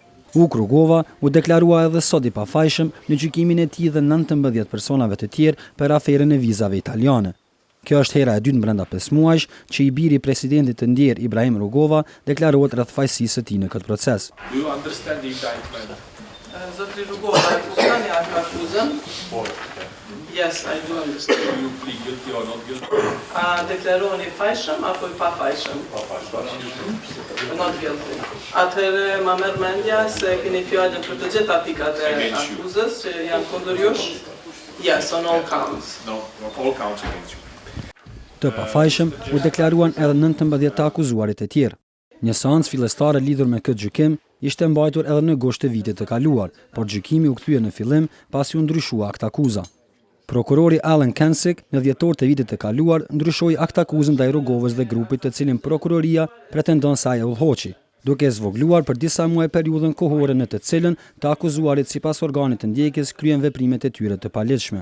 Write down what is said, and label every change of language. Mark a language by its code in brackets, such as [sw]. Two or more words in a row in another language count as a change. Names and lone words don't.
[sq] Uk Rugova u deklarua edhe sot i pafajshëm në gjykimin e tij dhe 19 personave të tjerë për aferën e vizave italiane. Kjo është hera e dytë brenda 5 muajsh që i biri presidentit të ndjerë Ibrahim Rugova deklarohet rreth fajësisë së tij në këtë proces. [en] Do you understand the indictment? [sq] Zotri Rugova, e kuptoni atë akuzën? [en] Yes, I do understand. Do you plead guilty or not guilty? [sq] A deklaroheni fajshëm apo i pafajshëm? [en] Not guilty. [sq] Atëherë ma merr mendja se keni fjalën për të gjitha pikat e akuzës që janë kundër jush? [en] Yes, on all counts. No, all counts against you. [sq] Të pafajshëm u deklaruan edhe 19 të akuzuarit e tjerë. Një seancë fillestare lidhur me këtë gjykim ishte mbajtur edhe në gusht të vitit të kaluar, por gjykimi u kthye në fillim pasi u ndryshua akt akuza. Prokurori Alan Kensick në dhjetor të vitit të kaluar ndryshoi akt akuzën ndaj Rugovës dhe grupit të cilin prokuroria pretendon se ai e udhëhoqi, duke zvogluar për disa muaj periudhën kohore në të cilën të akuzuarit sipas organit të ndjekjes kryen veprimet e tyre të paligjshme.